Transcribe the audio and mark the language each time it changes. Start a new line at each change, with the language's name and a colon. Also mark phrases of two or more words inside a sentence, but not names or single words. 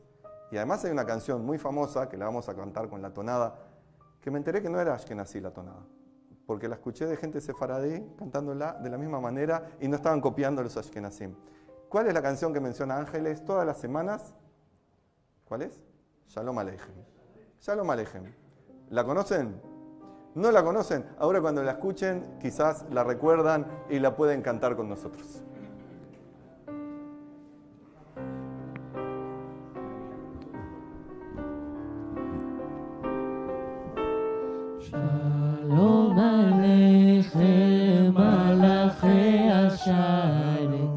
Spanish: Y además hay una canción muy famosa, que la vamos a cantar con la tonada, que me enteré que no era ashkenazí la tonada, porque la escuché de gente sefaradí cantándola de la misma manera y no estaban copiando a los ashkenazim. ¿Cuál es la canción que menciona ángeles todas las semanas? ¿Cuál es? Shalom Aleichem. Shalom Aleichem. ¿La conocen? ¿No la conocen? Ahora cuando la escuchen, quizás la recuerdan y la pueden cantar con nosotros.
Hebrew: שלום עליכם, מלאכי השם.